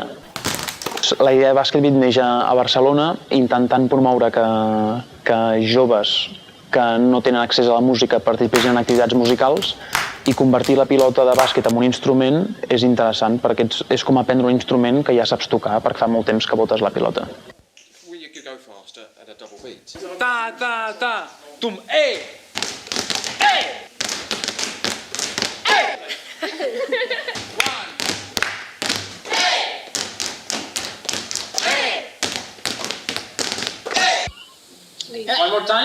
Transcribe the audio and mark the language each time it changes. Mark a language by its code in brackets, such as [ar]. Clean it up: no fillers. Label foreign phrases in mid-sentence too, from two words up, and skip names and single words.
[ca] La idea de Basketbeat neix a Barcelona intentant promoure que joves que no tenen accés a la música participin en activitats musicals, i convertir la pilota de bàsquet en un instrument és interessant perquè és com aprendre un instrument que ja saps tocar perquè fa molt temps que botes la pilota. Ta, ta, ta, tum, eh! [en] Eh! One more time.